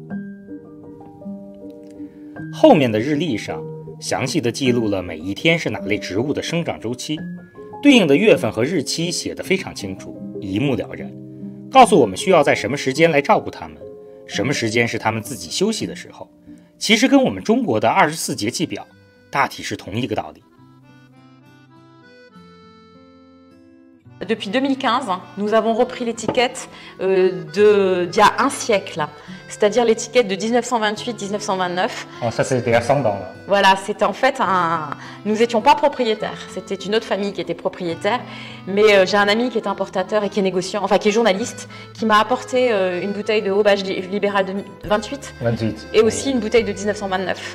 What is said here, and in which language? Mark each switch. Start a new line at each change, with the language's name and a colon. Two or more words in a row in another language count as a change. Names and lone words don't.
Chinese: 后面的日历上详细地记录了每一天是哪类植物的生长周期，对应的月份和日期写得非常清楚，一目了然，告诉我们需要在什么时间来照顾它们，什么时间是它们自己休息的时候。其实跟我们中国的24节气表大体是同一个道理。
French: Depuis 2015, nous avons repris l'étiquette d'il y a un siècle, c'est-à-dire l'étiquette de 1928-1929. Oh, ça c'est descendant. Voilà, c'était en fait nous n'étions pas propriétaires, c'était une autre famille qui était propriétaire, mais j'ai un ami qui est importateur et qui est négociant, enfin qui est journaliste, qui m'a apporté une bouteille de Aubage libéral de 28 et aussi une bouteille de 1929.